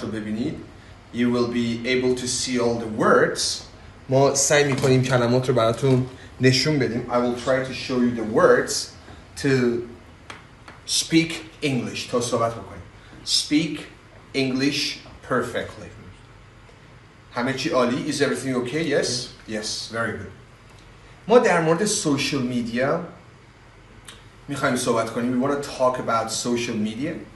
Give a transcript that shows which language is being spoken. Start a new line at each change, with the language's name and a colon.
Persian: رو ببینید
English: you will be able to see all the words.
Persian: ما سعی میکنیم کلمات رو براتون نشون بدیم.
English: I will try to show you the words to speak English.
Persian: تا صحبت بکنیم.
English: Speak English perfectly.
Persian: همه چی عالی.
English: Is everything okay? Yes? Yes, very good.
Persian: ما در مورد social media میخوایم صحبت کنیم.
English: We want to talk about social media.